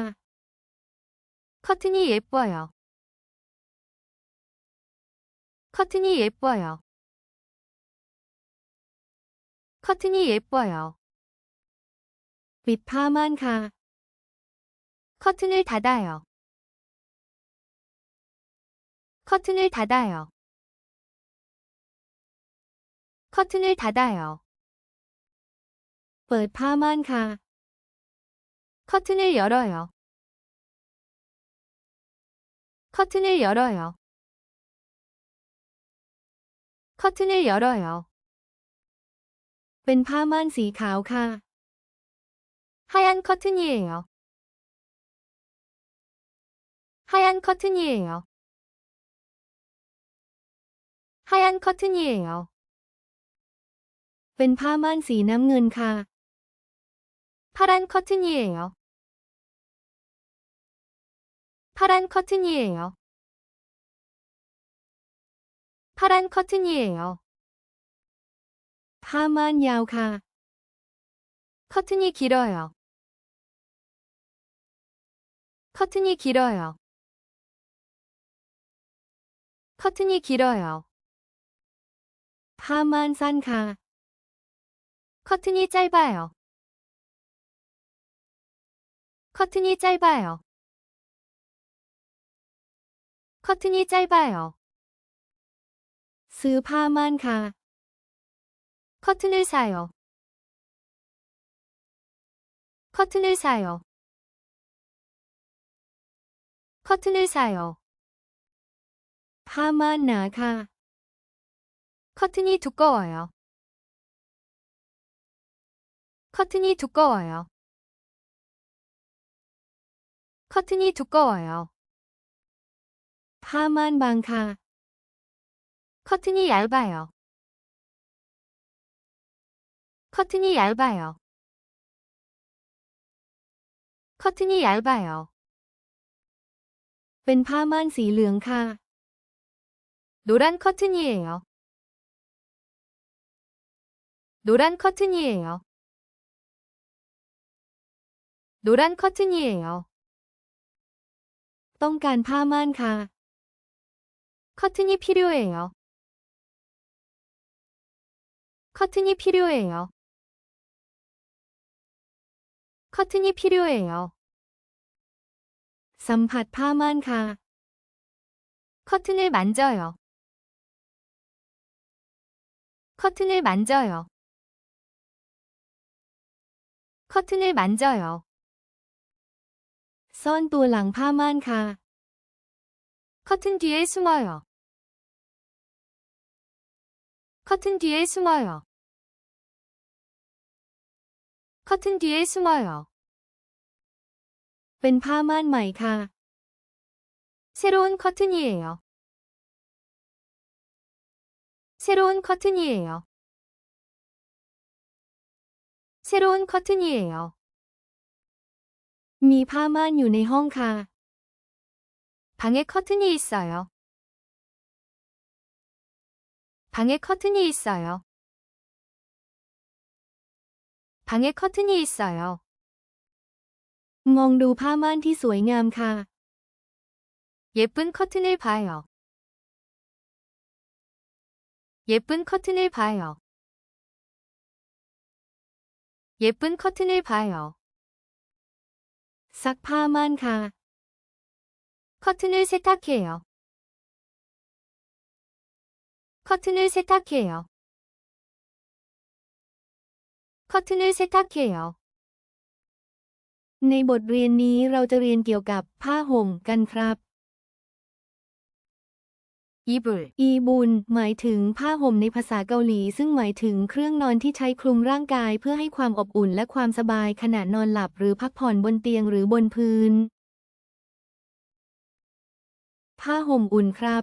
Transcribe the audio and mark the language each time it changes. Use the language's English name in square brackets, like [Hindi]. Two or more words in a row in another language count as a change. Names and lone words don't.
[Korean] 커튼이 예뻐요. 커튼이 예뻐요. 커튼이 예뻐요. [Thai] ปิดผ้าม่านค่ะ [Korean] 커튼을 닫아요. 커튼을 닫아요. 커튼을 닫아요. [Thai] เปิดผ้าม่านค่ะ [Korean] 커튼을 열어요. 커튼을 열어요. 커튼을 열어요. [Thai] เป็นผ้าม่านสีขาวค่ะ [Korean] 하얀 커튼이에요. 하얀 커튼이에요. 하얀 커튼이에요. [Thai] เป็นผ้าม่านสีน้ำเงินค่ะ [Korean] 파란 커튼이에요. 파란 커튼이에요. 파란 커튼이에요. [Thai] ผ้าม่านยาวค่ะ [Korean] 커튼이 길어요. 커튼이 길어요. 커튼이 길어요. [Thai] ผ้าม่านสั้นค่ะ [Korean] 커튼이 짧아요. 커튼이 짧아요. 커튼이 짧아요. [Thai] ซื้อผ้าม่านค่ะ [Korean] 커튼을 사요. 커튼을 사요. 커튼을 사요. [Thai] ผ้าม่านหนาค่ะ [Korean] 커튼이 두꺼워요. 커튼이 두꺼워요. 커튼이 두꺼워요. [Thai] ผ้าม่านบางค่ะ [Korean] 커튼이 얇아요. 커튼이 얇아요. 커튼이 얇아요. [Thai] เป็นผ้าม่านสีเหลืองค่ะ [Korean] 노란 커튼이에요. 노란 커튼이에요. 노란 커튼이에요. [Thai] ต้องการผ้าม่านค่ะ [Korean] 커튼이 필요해요. 커튼이 필요해요. 커튼이 필요해요. [Thai] สัมผัสผ้าม่านค่ะ [Korean] 커튼을 만져요. 커튼을 만져요. 커튼을 만져요. [Thai] ซ่อนตัวหลังผ้าม่านค่ะ [Korean] 커튼 뒤에 숨어요. 커튼 뒤에 숨어요. 커튼 뒤에 숨어요. [Thai] เป็นผ้าม่านใหม่ค่ะ [Korean] 새로운 커튼이에요. 새로운 커튼이에요. 새로운 커튼이에요. [Thai] มีผ้าม่านอยู่ในห้องค่ะ [Korean] 방에 커튼이 있어요. 방에 커튼이 있어요. 방에 커튼이 있어요. [Thai] มองดูผ้าม่านที่สวยงามค่ะ [Korean] 예쁜 커튼을 봐요. 예쁜 커튼을 봐요. 예쁜 커튼을 봐요. [Thai] ซักผ้าม่านค่ะ [Korean] 커튼을 세탁해요. 커튼을 세탁해요. 커튼을 세탁해요. [Thai] ในบทเรียนนี้เราจะเรียนเกี่ยวกับผ้าห่มกันครับ 이불, อีบุนหมายถึงผ้าห่มในภาษาเกาหลีซึ่งหมายถึงเครื่องนอนที่ใช้คลุมร่างกายเพื่อให้ความอบอุ่นและความสบายขณะนอนหลับหรือพักผ่อนบนเตียงหรือบนพื้น ผ้าห่มอุ่นครับ